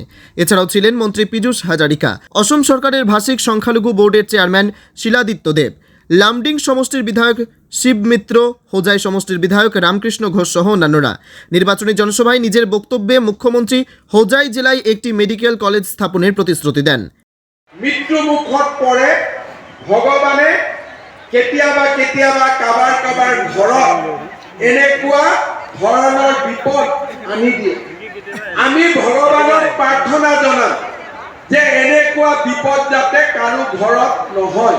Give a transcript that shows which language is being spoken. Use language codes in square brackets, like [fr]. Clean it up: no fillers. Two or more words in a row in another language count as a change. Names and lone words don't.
[bn] এছাড়াও ছিলেন মন্ত্রী পীযূষ হাজারিকা, অসম সরকারের ভাষিক সংখ্যালঘু বোর্ডের চেয়ারম্যান শিলাদিত্য দেব, লামডিং সমষ্টির বিধায়ক শিব মিত্র, হোজাই সমষ্টির বিধায়ক রামকৃষ্ণ ঘোষ সহ অন্যান্যরা। নির্বাচনী জনসভায় নিজের বক্তব্যে মুখ্যমন্ত্রী হোজাই জেলায় একটি মেডিকেল কলেজ স্থাপনের প্রতিশ্রুতি দেন। [as] মৃত্যু মুখত পৰে ভগৱানে কেতিয়াবা কেতিয়াবা কাবাৰ কাবাৰ ঘৰত এনেকুৱা ধৰণৰ বিপদ আনি দিয়ে। আমি ভগৱানক প্ৰাৰ্থনা জনাম যে এনেকুৱা বিপদ যাতে কাৰো ঘৰত নহয়।